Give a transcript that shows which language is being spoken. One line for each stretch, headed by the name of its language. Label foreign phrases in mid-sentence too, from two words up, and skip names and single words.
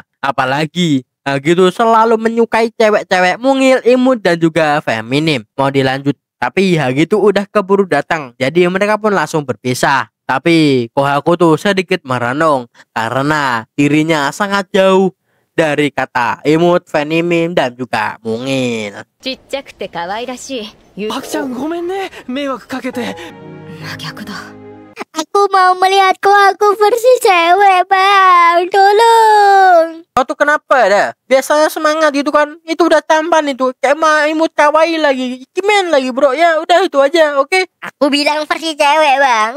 Indonesian: Apalagi Hagi tuh selalu menyukai cewek-cewek mungil, imut dan juga feminim. Mau dilanjut, tapi Hagi tuh udah keburu datang. Jadi mereka pun langsung berpisah. Tapi Kohako tuh sedikit merenung karena dirinya sangat jauh dari kata imut, feminim dan juga mungil.
Japanese: ちっちゃくて可愛らしい。アキちゃんごめんね迷惑かけて。真逆だ。
Indonesian: Aku mau melihat Kohako versi cewek, Bang. Tolong. Kau tuh kenapa dah? Biasanya semangat gitu kan. Itu udah tampan itu. Kayak mah
Japanese: imut kawaii
Indonesian: lagi.
Japanese: Ikimen
Indonesian: lagi bro. Ya udah itu aja, oke? Aku bilang versi cewek, Bang.